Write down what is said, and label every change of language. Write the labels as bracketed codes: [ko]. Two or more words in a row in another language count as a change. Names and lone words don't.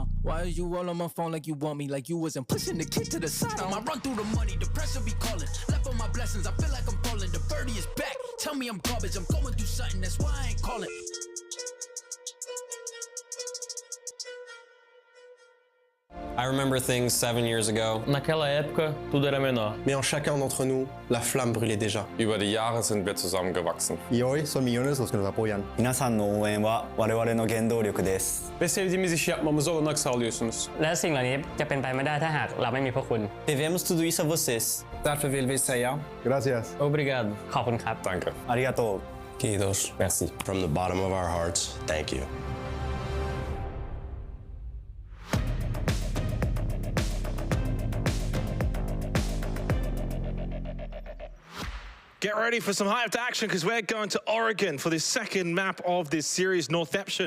[en] Why are you all on my phone like you want me? Like you wasn't pushing the kid to the side. I run through the money. The pressure be calling. Left on my blessings. I feel like I'm falling. The birdie is back. Tell me I'm garbage. I'm going through something. That's why I ain't calling. I remember things 7 years ago. [pt] Naquela época, tudo era menor. [fr] Mais en chacun d'entre nous, la flamme brûlait déjà. [de] Über die Jahre sind wir zusammengewachsen. [es] Y hoy son millones los que nos apoyan. [ja] 皆さんの応援は我々の原動力です [tr] Ve sevdiğimiz işi yapmamıza olanak sağlıyorsunuz. [th] และสิ่งเหล่านี้จะเป็นไปไม่ได้ถ้าหากเราไม่มีพวกคุณ [pt] Devemos tudo isso a vocês [sv] Därför vill vi säga [es] Gracias. [th] Obrigado ขอบคุณครับ [de] Danke. [ja] ありがとう [fi] Kiitos. [fr] Merci. [en] From the bottom of our hearts, thank you. Get ready for some hyped action because we're going to Oregon for the second map of this series, Northeption.